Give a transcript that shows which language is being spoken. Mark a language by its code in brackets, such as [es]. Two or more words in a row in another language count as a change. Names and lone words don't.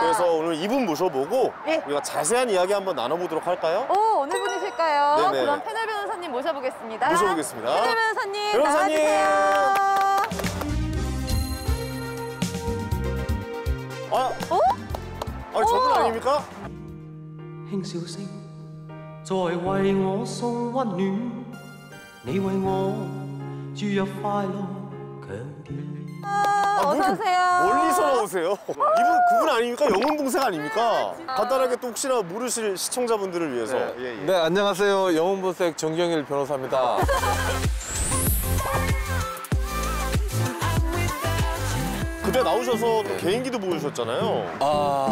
[ko] 그래서 오늘 이분 모셔보고 예. 우리가 자세한 이야기 한번 나눠보도록 할까요? 어느 분이실까요? 네네. 그럼 패널 변호사님 모셔보겠습니다. 모셔보겠습니다. 패널 변호사님, 변호사님! 나와주세요. 저분 아닙니까? [zh] 輕笑聲在為我送溫暖，你為我注入快樂強調。 [ko] 어서 오세요. 멀리서 나오세요. 그분 아닙니까? 영혼 동생 아닙니까? 간단하게 또 혹시나 모르실 시청자분들을 위해서. 네, 안녕하세요. 영혼본색 정경일 변호사입니다. 그때 나오셔서 또 개인기도 보여주셨잖아요.